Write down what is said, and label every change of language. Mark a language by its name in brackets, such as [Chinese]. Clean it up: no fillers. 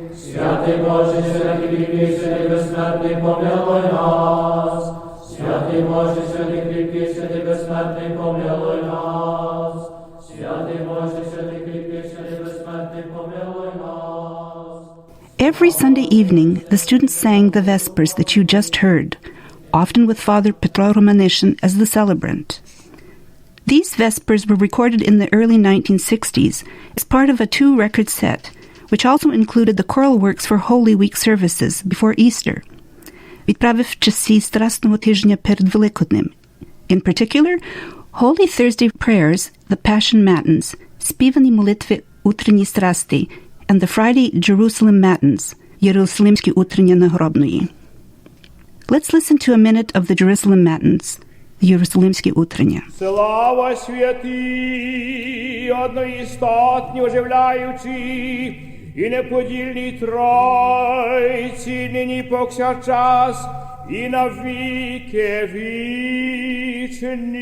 [Ukrainian] Святий Боже, святий кріпкий, святий безсмертний, помилуй нас. Святий Боже, святий кріпкий, святий безсмертний, помилуй нас. Святий Боже, святий кріпкий, святий безсмертний, помилуй нас. [English] Every Sunday evening, the students sang the Vespers that you just heard, often with Father Petro Romanishin as the celebrant. These Vespers were recorded in the early 1960s as part of a 2-record set, which also included the choral works for Holy Week services before Easter, [Ukrainian] відправив в часі Страсного тижня перед Великоднем. [English] In particular, Holy Thursday prayers, the Passion Matins, [Ukrainian] співані молитви утренній страсти, [English] and the Friday Jerusalem Matins, [Ukrainian] Єрусалимські утрення нагробної. [English] Let's listen to a minute of the Jerusalem Matins, the Єрусалимські утрення. [Ukrainian] Слава святій, одноістотні оживляючі, і неподільній Тройці, нині повсякчас, і на віки вічні.